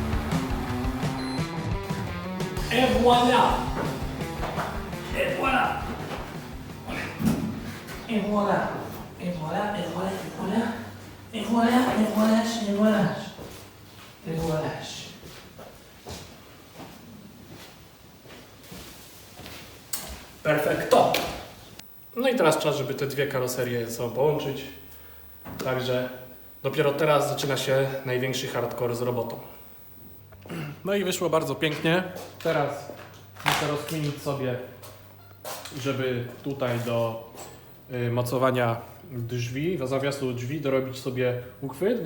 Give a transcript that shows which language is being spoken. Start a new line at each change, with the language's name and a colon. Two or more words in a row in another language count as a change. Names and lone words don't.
French: Et voilà! Et voilà! Et voilà. Et voilà, et voilà, et voilà. Et voilà, et voilà, et voilà. Et voilà.
Polish: Perfekto! No i teraz czas, żeby te dwie karoserie ze sobą połączyć. Także dopiero teraz zaczyna się największy hardcore z robotą. No i wyszło bardzo pięknie. Teraz muszę rozkminić sobie, żeby tutaj do mocowania drzwi, do zawiasu drzwi dorobić sobie uchwyt.